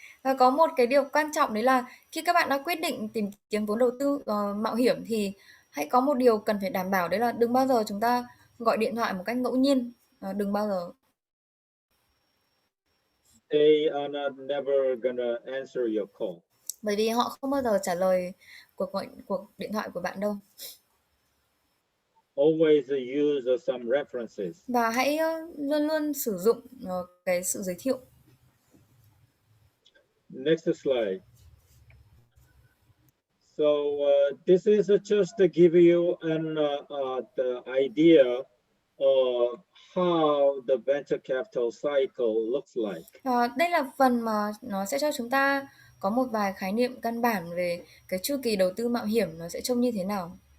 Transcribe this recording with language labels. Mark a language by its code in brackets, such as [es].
[vi] Và có một cái điều quan trọng đấy là khi các bạn đã quyết định tìm kiếm vốn đầu tư mạo hiểm thì hãy có một điều cần phải đảm bảo, đấy là đừng bao giờ chúng ta gọi điện thoại một cách ngẫu nhiên, đừng bao giờ. [en] They are never gonna answer your call. [vi] Bởi vì họ không bao giờ trả lời cuộc điện thoại của bạn đâu. [en] Always use some references. [vi] Và hãy luôn luôn sử dụng cái sự giới thiệu. [en] Next slide. So this is just to give you the idea of how the venture capital cycle looks like. [vi] Đây là phần mà nó sẽ cho chúng ta có một vài khái niệm căn bản về cái chu kỳ đầu tư mạo hiểm nó sẽ trông như thế nào.